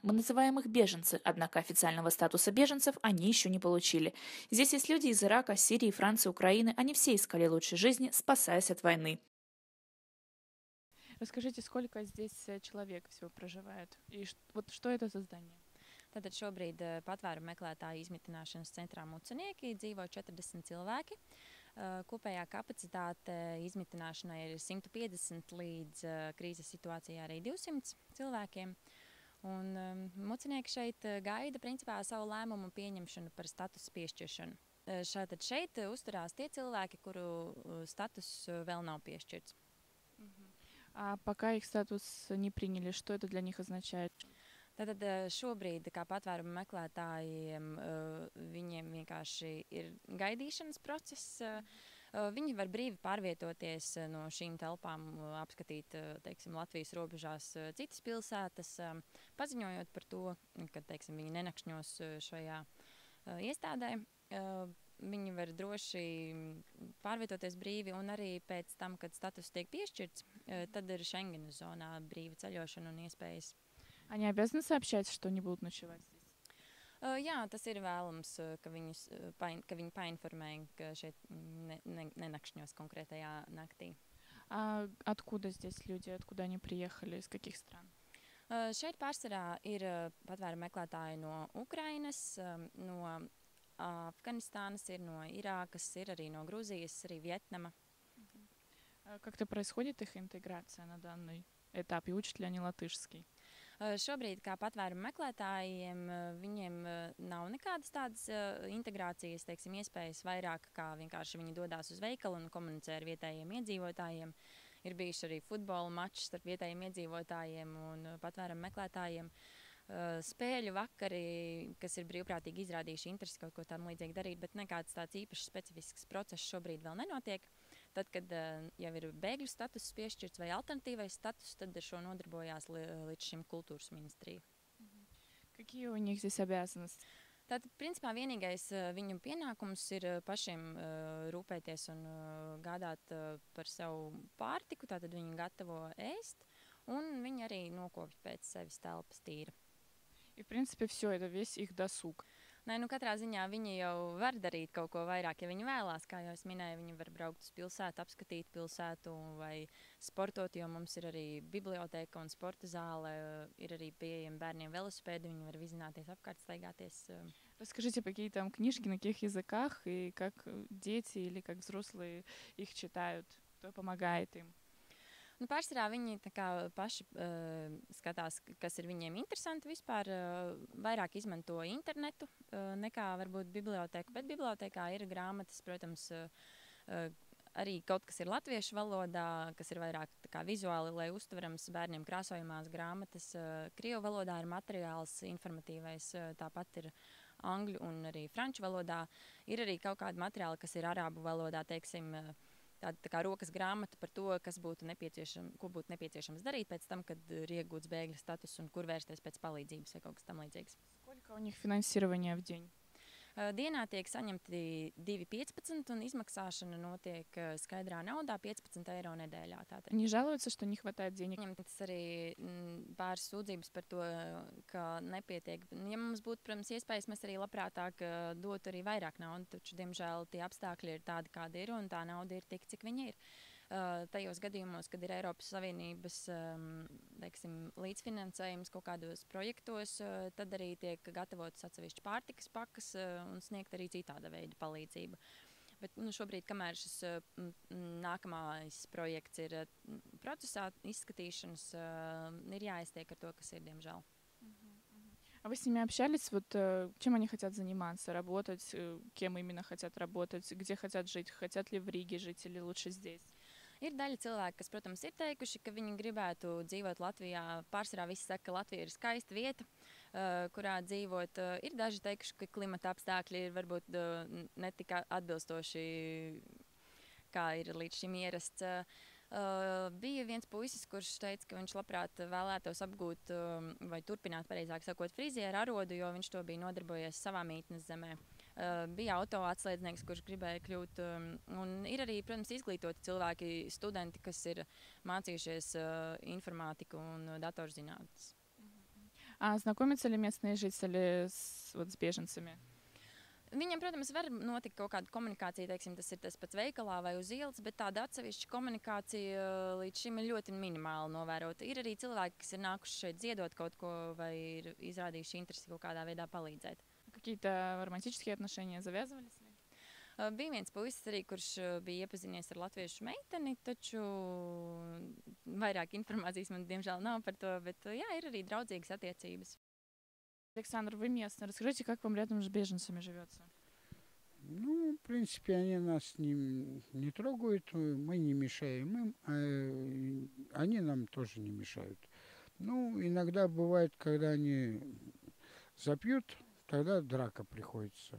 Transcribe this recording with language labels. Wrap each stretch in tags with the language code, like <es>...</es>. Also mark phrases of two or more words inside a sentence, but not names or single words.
<ru>Мы называем их беженцы, однако официального статуса беженцев они еще не получили. Здесь есть люди из Ирака, Сирии, Франции, Украины. Они все искали лучшей жизни, спасаясь от войны. Расскажите, сколько здесь человек всего проживает? И вот что это за здание?</ru> <lv>Tātad šobrīd patvērumu meklētāju izmitināšanas centrā Mucenieki dzīvo 40 cilvēki. Kopējā kapacitāte izmitināšanai ir 150 līdz krīzes situācijā arī 200 cilvēkiem. Un mucenieki šeit gaida principā savu lēmumu pieņemšanu par statusu piešķiršanu. Šeit uzturās tie cilvēki, kuru status vēl nav piešķirts.</lv> <ru>А пока их статус не приняли, что это для них означает?</ru> <lv>Tātad šobrīd, kā patvērumu meklētājiem, viņiem vienkārši ir gaidīšanas process. Viņi var brīvi pārvietoties no šīm telpām, apskatīt, teiksim, Latvijas robežās citas pilsētas, paziņojot par to, ka, teiksim, viņi nenakšņos šajā iestādē. Viņi var droši pārvietoties brīvi, un arī pēc tam, kad status tiek piešķirts, tad ir Schengenas zonā brīva ceļošana un iespējas.</lv> <ru>Они обязаны сообщать, что они будут ночевать здесь?</ru> <lv>Jā, tas ir vēlams, ka viņi painformē, ka šeit nenakšņos konkrētajā naktī.</lv> <ru>А откуда здесь люди, откуда они приехали, из каких стран?</ru> <lv>Šeit pārsvarā ir patvērumu meklētāji no Ukrainas, no Afganistānas, ir no Irākas, ir arī no Gruzijas, arī Vietnama.</lv> <ru>Как-то происходит их интеграция на данный этап, и учат ли они латышский?</ru> <lv>Šobrīd, kā patvērumu meklētājiem, viņiem nav nekādas tādas integrācijas, teiksim, iespējas vairāk, kā vienkārši viņi dodas uz veikalu un komunicē ar vietējiem iedzīvotājiem. Ir bijuši arī futbola mači starp vietējiem iedzīvotājiem un patvērumu meklētājiem. Spēļu vakari, kas ir brīvprātīgi izrādījuši interesi kaut ko tam līdzīgi darīt, bet nekāds tāds īpašs specifisks process šobrīd vēl nenotiek. Tad, kad jau ir bēgļu status piešķirts vai alternatīvais status, tad ar šo nodarbojās līdz šim kultūras ministrija.</lv> <ru>Какие у них здесь обязанности?</ru> <lv>Tātad, principā, vienīgais viņu pienākums ir pašiem rūpēties un gādāt par savu pārtiku, tātad viņi gatavo ēst, un viņi arī nokopj pēc sevis telpas tīra.</lv> <ru>И, в принципе, все, это весь их досуг.</ru> <lv>Nē, katrā ziņā viņi jau var darīt kaut ko vairāk, ja viņi vēlās. Kā jau es minēju, viņi var braukt uz pilsētu, apskatīt pilsētu vai sportot, jo mums ir arī biblioteka un sporta zāle. Ir arī pieejami bērniem velosipēdi, viņi var vizināties apkārt, staigāties.</lv> <ru>Расскажите, какие там книжки, на каких языках, и как дети или как взрослые их читают, кто помогает им?</ru> <lv>Pārsvarā viņi paši skatās, kas ir viņiem interesanti vispār. Vairāk izmanto internetu nekā varbūt biblioteka. Bet bibliotekā ir grāmatas, protams, arī kaut kas ir latviešu valodā, kas ir vairāk vizuāli, lai uztverams bērniem krāsojamās grāmatas. Krievu valodā ir materiāls informatīvais, tāpat ir angļu un arī franču valodā. Ir arī kaut kādi materiāli, kas ir arābu valodā, teiksim, tāda kā rokas grāmata par to, ko būtu nepieciešams darīt pēc tam, kad ir iegūts bēgļa status un kur vērsties pēc palīdzības vai kaut kas tam līdzīgs.</lv> <ru>Сколько у них финансирования в день?</ru> <lv>Dienā tiek saņemti 2,15 un izmaksāšana notiek skaidrā naudā 15 eiro nedēļā. Tātad.</lv> <ru>Они жалуются, что не хватает денег?</ru> <lv>Ņemtas arī pāris sūdzības par to, ka nepietiek. Ja mums būtu, protams, iespējas, mēs arī labprātāk dotu arī vairāk naudu, taču, diemžēl, tie apstākļi ir tādi, kādi ir, un tā nauda ir tik, cik viņa ir. Tajos gadījumos, kad ir Eiropas Savienības teiksim, līdzfinansējums kaut kādos projektos, tad arī tiek gatavotas atsevišķi pārtikas pakas un sniegt arī citāda veida palīdzību. Bet šobrīd, kamēr šis nākamais projekts ir procesā izskatīšanas, ir jāiztiek ar to, kas ir, diemžēl.</lv> <ru>А вы с ними общались? Вот чем они хотят заниматься? Работать? Кем именно хотят работать? Где хотят жить? Хотят ли в Риге жить или лучше здесь?</ru> <lv>Ir daļa cilvēku, kas, protams, ir teikuši, ka viņi gribētu dzīvot Latvijā. Pārsvarā visi saka, ka Latvija ir skaista vieta, kurā dzīvot. Ir daži teikuši, ka klimata apstākļi ir varbūt ne tik atbilstoši, kā ir līdz šim ierasts. Bija viens puisis, kurš teica, ka viņš labprāt vēlētos apgūt vai turpināt, pareizāk sakot, frizieru arodu, jo viņš to bija nodarbojies savā mītnes zemē. Bija auto atslēdznieks, kurš gribēja kļūt. Un ir arī, protams, izglītoti cilvēki, studenti, kas ir mācījušies информатику un datorzinātnes.</lv> <ru>А знакомятся ли местные жители с беженцами?</ru> <lv>Viņam, protams, var notikt kaut kāda komunikācija, teiksim, tas ir tas pats veikalā vai uz ielas, bet tāda atsevišķa komunikācija līdz šim ir ļoti minimāli novērota. Ir arī cilvēki, kas ir nākuši šeit ziedot kaut ko vai ir izrādījuši interesi kaut kādā veidā palīdzēt.</lv> <ru>Какие-то романтические отношения завязывались ли?</ru> <lv>Bija viens puisis arī, kurš bija iepazinies ar latviešu meiteni, taču vairāk informācijas man, diemžēl, nav par to, bet jā, ir arī draudzīgas attiecības.</lv> <ru>Александр, вы местный. Расскажите, как вам рядом с беженцами живется? Ну, в принципе, они нас не трогают, мы не мешаем им, а они нам тоже не мешают. Ну, иногда бывает, когда они запьют, тогда драка приходится.</ru>